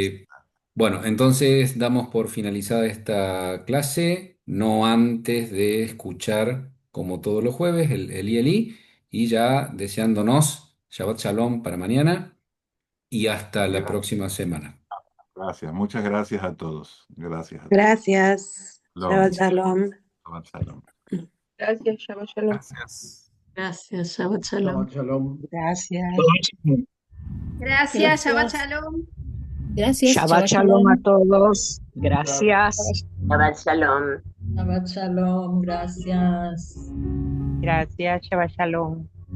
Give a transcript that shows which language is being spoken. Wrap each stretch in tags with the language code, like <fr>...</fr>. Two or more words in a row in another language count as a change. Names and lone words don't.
<es>Eh, bueno, entonces damos por finalizada esta clase, no antes de escuchar, como todos los jueves, el ILI, y ya deseándonos</es> <he>שבת שלום</he> <es>para mañana y hasta la Gracias, próxima semana. gracias. Muchas gracias a todos. Gracias a todos. Gracias. Shabbat Shalom. Shalom.</es> <he>שבת שלום.</he> <es>Gracias,</es> <he>שבת שלום.</he> <es>Gracias. Gracias,</es> <he>שבת שלום. שבת שלום.</he> <es>Gracias. Gracias, Shabbat Gracias. Shalom. Gracias, Shabbat Shabbat Shalom a Shalom. todos. Gracias.</es> <he>שבת שלום. שבת שלום,</he> <es>gracias. Gracias,</es> <he>שבת שלום.</he>